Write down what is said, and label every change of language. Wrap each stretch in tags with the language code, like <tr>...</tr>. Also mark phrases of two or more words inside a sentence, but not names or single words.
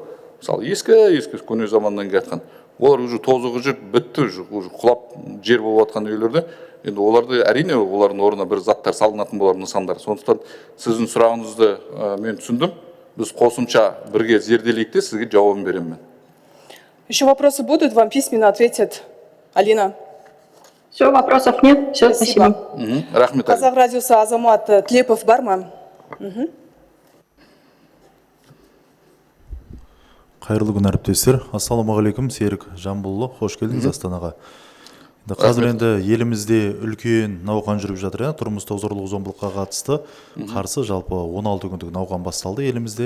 <kk>Мысалы ескі көне заманнан келатқан. Олар уже тозығы жүріп бітті, уже құлап жер болып жатқан үйлерде. Енді оларды әрине олардың орнына бір заттар салынатын болар, нысандар. Сондықтан сіздің сұрағыңызды мен түсіндім. Біз қосымша бірге зерделейік те сізге жауабын беремін мен.</kk> <ru>Еще вопросы будут, вам письменно ответит Алина. Все, вопросов нет. Все, спасибо.</ru> <kk>Рахмет. Қазақ радиосы Азамат Тлепов бар ма? Қайырлы күн әріптестер. Ассалаумағалейкум, Серік Жамбулұлы, қош келдіңіз Астанаға. Қазір енді елімізде үлкен науқан жүріп жатыр, тұрмыстық зорлық-зомбылыққа қатысты қарсы жалпы 16 күндік науқан басталды елімізде.</kk>